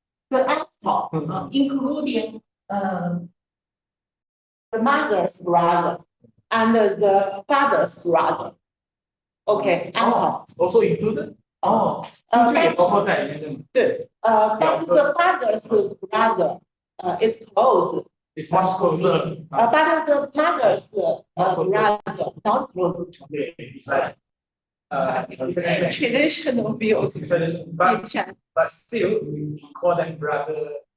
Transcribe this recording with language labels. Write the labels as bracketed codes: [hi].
[en] the uncle, including the mother's brother and the father's brother. Okay, uncle. Also included? [zh] 舅舅也包括在里面的吗？ [en] 对，but the father's brother is close. It's much closer. But the mother's brother not close. Okay, it's like Traditional views. But still, we call them brother.